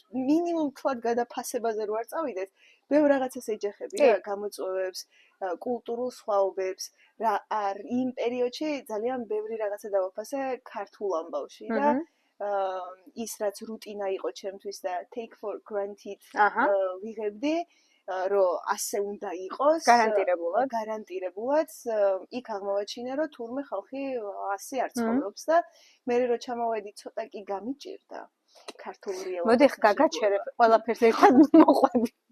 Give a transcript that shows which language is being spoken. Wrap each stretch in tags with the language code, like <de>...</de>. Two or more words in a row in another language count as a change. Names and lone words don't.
<ka>მინიმუმ თქვათ გადაფასებაზე რო არ წავიდეთ, ბევრ რაღაცას ეჯახები რა, გამოწვევებს, კულტურულ სხვაობებს, რა არ იმ პერიოდში ძალიან ბევრი რაღაცა დავაფასე ქართულ ამბავში და ის რაც რუტინა იყო ჩემთვის და</ka> <en>take for granted</en> <ka>ვიღებდი, რომ ასე უნდა იყოს გარანტირებულად იქ აღმოვაჩინე, რომ თურმე ხალხი ასე არ ცხოვრობს და მე რო ჩამოვედი ცოტა კი გამიჭირდა ქართული რეალობა. მოდი ხა გაგაჩერებ ყველაფერს ერთად მოყვები.</ka>